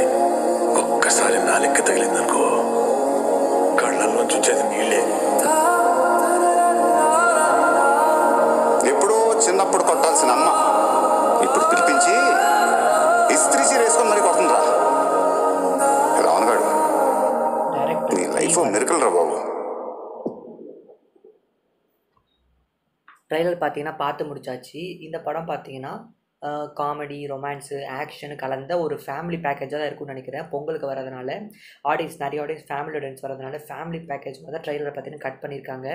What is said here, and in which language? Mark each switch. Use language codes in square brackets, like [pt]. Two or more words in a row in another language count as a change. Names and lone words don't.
[te] ఒక్కసారి నాలిక్క తగిలిందనుకో కళ్ళల్లో చూచేది నీళ్ళే. ఎప్పుడో చిన్నప్పుడు కొట్టాల్సిన అమ్మ ఇప్పుడు పిలిపించి ఇస్త్రీ చీర వేసుకొని మరి కొడుతుందిరా. రావణ్ గాడు నీ [en] life miracle [te] రా బాబు. [ta] ட்ரெய்லர் பார்த்தீங்கன்னா பார்த்து முடிச்சாச்சு. இந்த படம் பார்த்தீங்கன்னா [en] comedy, romanceஉ, actionஉ [ta] கலந்த ஒரு [en] family packageஆக [ta] தான் இருக்கும்னு நினைக்கிறேன். பொங்கலுக்கு வரதுனால நிறைய [en] audience family audience [ta] வரதுனால [en] family package [ta] மாதிரி தான் ட்ரெய்லர் பார்த்தீங்கன்னா கட் பண்ணியிருக்காங்க.